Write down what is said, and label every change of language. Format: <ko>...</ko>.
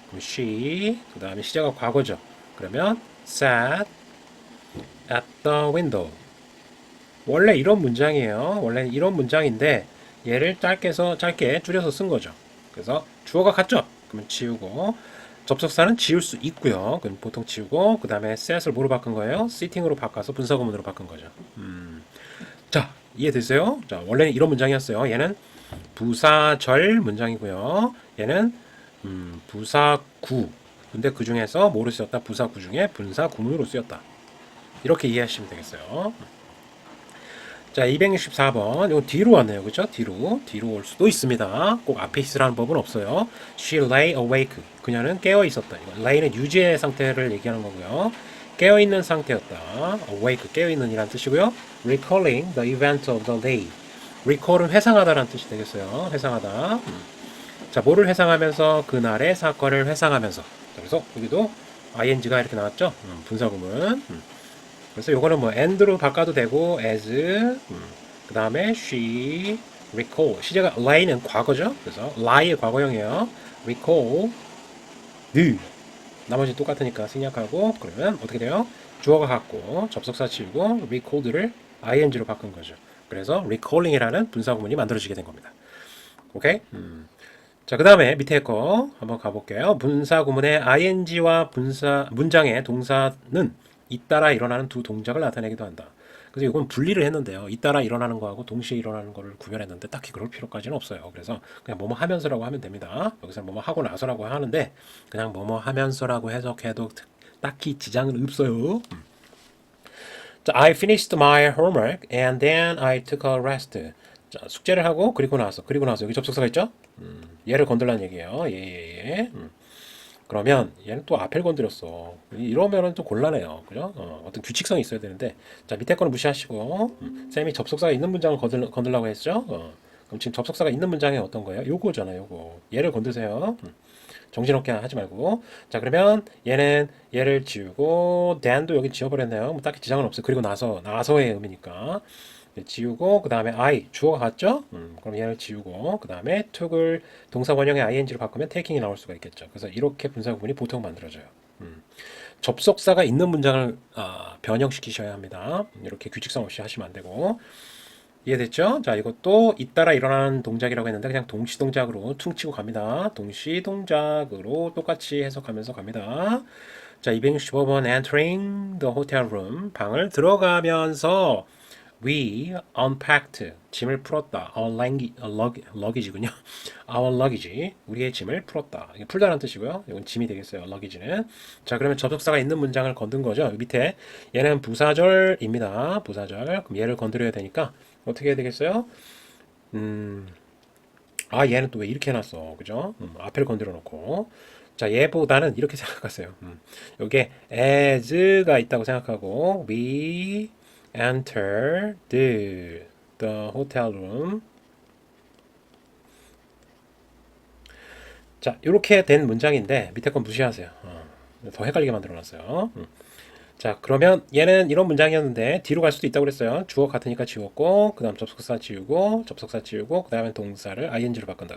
<ko>그럼 she 그 다음에 시제가 과거죠. 그러면</ko> <en>sat at the window.</en> <ko>원래 이런 문장이에요. 원래 이런 문장인데 얘를 짧게 줄여서 쓴 거죠. 그래서 주어가 같죠. 그러면 지우고 접속사는 지울 수 있고요. 그럼 보통 지우고 그 다음에 set을 뭐로 바꾼 거예요? sitting으로 바꿔서 분사구문으로 바꾼 거죠. 자, 이해되세요? 자, 원래는 이런 문장이었어요. 얘는 부사절 문장이고요. 얘는 부사구. 근데 그 중에서 뭐로 쓰였다? 부사구 중에 분사구문으로 쓰였다. 이렇게 이해하시면 되겠어요. 자, 264번. 이거 뒤로 왔네요. 그죠? 뒤로 올 수도 있습니다. 꼭 앞에 있으라는 법은 없어요.</ko> <en>She lay awake.</en> <ko>그녀는 깨어 있었다. 이거 lay는 유지의 상태를 얘기하는 거고요. 깨어 있는 상태였다. awake 깨어 있는 이란 뜻이고요.</ko> <en>recalling the event of the day.</en> <ko>recall은 회상하다라는 뜻이 되겠어요. 회상하다. 자, 뭐를 회상하면서? 그날의 사건을 회상하면서. 자, 그래서 여기도 ing가 이렇게 나왔죠? 분사구문. 그래서 요거는 뭐 and로 바꿔도 되고 as. 그 다음에</ko> <en>she recall.</en> <ko>시제가 lay는 과거죠? 그래서 lie의 과거형이에요. recall. 느. 나머지 똑같으니까 생략하고 그러면 어떻게 돼요? 주어가 같고 접속사 치우고 recalled를 ing로 바꾼 거죠. 그래서 recalling이라는 분사구문이 만들어지게 된 겁니다. 오케이? 자, 그 다음에 밑에 거 한번 가볼게요. 분사구문의 ing와 문장의 동사는 잇따라 일어나는 두 동작을 나타내기도 한다. 그래서 이건 분리를 했는데요. 잇따라 일어나는 거하고 동시에 일어나는 거를 구별했는데 딱히 그럴 필요까지는 없어요. 그래서 그냥 뭐뭐 하면서라고 하면 됩니다. 여기서 뭐뭐 하고 나서라고 하는데 그냥 뭐뭐 하면서라고 해석해도 딱히 지장은 없어요.</ko> <en>자, I finished my homework and then I took a rest.</en> <ko>자, 숙제를 하고 그리고 나서 여기 접속사가 있죠? 얘를 건들라는 얘기예요. 예. 그러면 얘는 또 앞을 건드렸어. 이러면은 좀 곤란해요. 그죠? 어떤 규칙성이 있어야 되는데. 자, 밑에 거는 무시하시고. 쌤이 접속사가 있는 문장을 건들라고 했죠? 그럼 지금 접속사가 있는 문장이 어떤 거예요? 요거잖아요, 요거. 얘를 건드세요. 정신없게 하지 말고. 자, 그러면 얘를 지우고, then도 여기 지워버렸네요. 뭐 딱히 지장은 없어요. 그리고 나서의 의미니까. 지우고, 그 다음에 I, 주어가 같죠? 그럼 얘를 지우고, 그 다음에 took을 동사 원형의 ing로 바꾸면 taking이 나올 수가 있겠죠. 그래서 이렇게 분사 구문이 보통 만들어져요. 접속사가 있는 문장을 변형시키셔야 합니다. 이렇게 규칙성 없이 하시면 안 되고. 이해됐죠? 자, 이것도 잇따라 일어나는 동작이라고 했는데 그냥 동시동작으로 퉁치고 갑니다. 동시동작으로 똑같이 해석하면서 갑니다.</ko> <en>자, 265번 entering the hotel room.</en> <ko>방을 들어가면서</ko> <en>we unpacked.</en> <ko>짐을 풀었다. our luggage군요. our luggage. 우리의 짐을 풀었다. 이게 풀다라는 뜻이고요. 이건 짐이 되겠어요. luggage는. 자, 그러면 접속사가 있는 문장을 건든 거죠. 밑에 얘는 부사절입니다. 부사절. 그럼 얘를 건드려야 되니까 어떻게 해야 되겠어요? 얘는 또 왜 이렇게 해놨어. 그죠? 앞을 건드려 놓고. 자, 얘보다는 이렇게 생각하세요. 여기에 as가 있다고 생각하고,</ko> <en>we entered the hotel room.</en> <ko>자, 이렇게 된 문장인데, 밑에 건 무시하세요. 더 헷갈리게 만들어 놨어요. 자, 그러면 얘는 이런 문장이었는데 뒤로 갈 수도 있다고 그랬어요. 주어 같으니까 지웠고 그 다음 접속사 지우고 그 다음에 동사를 ing로 바꾼다.</ko>